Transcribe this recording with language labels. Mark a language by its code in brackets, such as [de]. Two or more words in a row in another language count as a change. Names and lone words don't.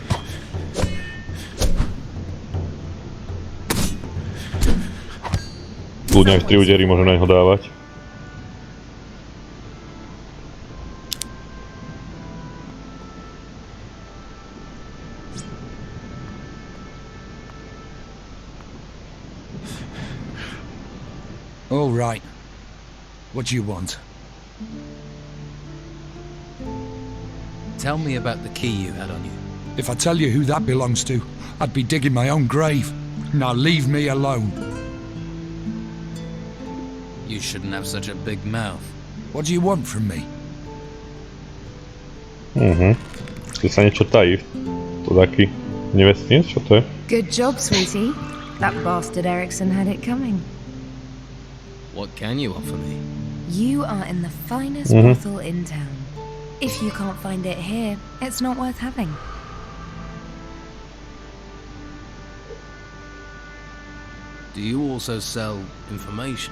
[sk] Kľudne aj 3 údery môžem na neho dávať. [en] All right. What do you want? Tell me about the key you had on you. If I tell you who that belongs to, I'd be digging my own grave. Now leave me alone. You shouldn't have such a big mouth. What do you want from me? [sk] Tu sa niečo tají. To taký nevestniec, čo to je? [en] Good job, sweetie. That bastard Erickson had it coming. What can you offer me? You are in the finest brothel in town. If you can't find it here, it's not worth having. Do you also sell information?